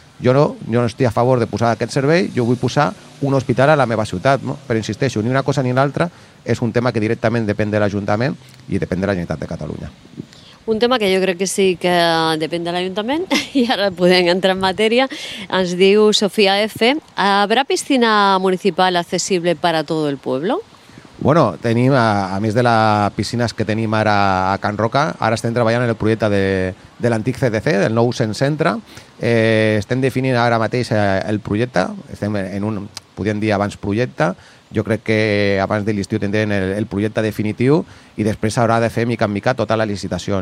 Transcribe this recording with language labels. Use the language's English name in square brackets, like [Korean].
[Catalan] Jo no estic a favor de posar aquest servei, jo vull posar un hospital a la meva ciutat, no? Però insisteixo, ni una cosa ni l'altra, és un tema que directament depèn de l'Ajuntament i depèn de la Generalitat de Catalunya. Un tema que jo crec que sí que depèn de l'Ajuntament i ara podem entrar en matèria. Ens diu Sofia F. [Spanish] ¿Habrá piscina municipal accesible para todo el pueblo? [Catalan] Bueno, tenim, a més de les piscines que tenim ara a Can Roca, ara estem treballant en el projecte de l'antic CDC, del nou centre. Estem definint ara mateix el projecte, estem en un, podríem dir, abans projecte. Jo crec que abans de l'estiu tindrem el projecte definitiu i després s'haurà de fer mica en mica tota la licitació.